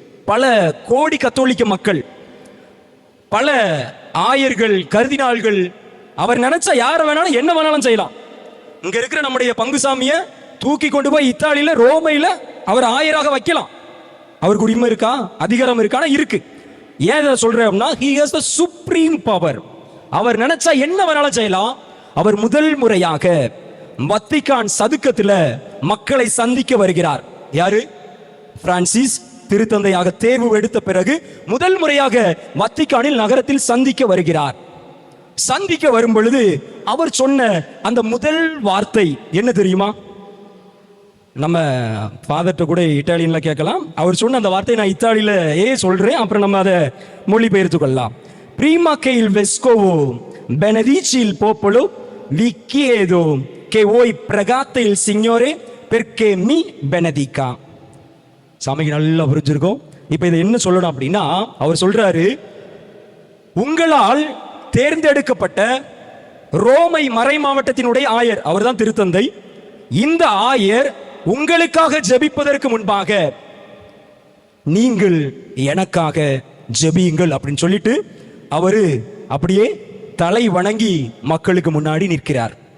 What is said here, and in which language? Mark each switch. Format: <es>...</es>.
<ta>பல கோடி கத்தோலிக்க மக்கள், பல ஆயர்கள், கர்தினால்கள். அவர் நினைச்சா யார வேணாலும் என்ன வேணாலும் செய்யலாம். இங்க இருக்கிற நம்முடைய பங்குசாமியை தூக்கி கொண்டு போய் இத்தாலியில, ரோமையில அவர் ஆயராக வைக்கலாம். அவருக்கு உரிமை இருக்கா? அதிகாரம் இருக்கானா? இருக்கு. ஏன் சொல்றேன்னா,</ta> <en>he has the supreme power.</en> <ta>அவர் நினைச்சா என்ன வேணாலும் செய்யலாம். அவர் முதல் முறையாக வத்திக்கான் சதுக்கத்துல மக்களை சந்திக்க வருகிறார். யாரு? பிரான்சிஸ் திருத்தந்தையாக தேர்வு எடுத்த பிறகு முதல் முறையாக வத்திக்கானில் நகரத்தில் சந்திக்க வருகிறார். சந்திக்க வரும் பொழுது அவர் சொன்ன அந்த முதல் வார்த்தை என்ன தெரியுமா? நம்ம ஃபாதர்ட்ட கூட இத்தாலியன்ல கேட்கலாம். அவர் சொன்ன அந்த வார்த்தை நான் இத்தாலியில சொல்றேன், அப்புறம் நம்ம அதை மொழிபெயர்த்து கொள்ளலாம்.</ta> <it>Prima che il vescovo benedici il popolo vi chiedo che voi pregate il Signore perché mi benedica.</it> <ta>சாமிக்கு நல்லா புரிஞ்சிருக்கும். இப்ப இதை என்ன சொல்லணும் அப்படின்னா, அவர் சொல்றாரு, உங்களால் தேர்ந்தெடுக்கப்பட்ட ரோமை மறை மாவட்டத்தினுடைய ஆயர், அவர் தான் திருத்தந்தை. இந்த ஆயர் உங்களுக்காக ஜெபிப்பதற்கு முன்பாக நீங்கள் எனக்காக ஜெபியுங்கள் அப்படின்னு சொல்லிட்டு அவரு அப்படியே தலை வணங்கி மக்களுக்கு முன்னாடி நிற்கிறார்.</ta>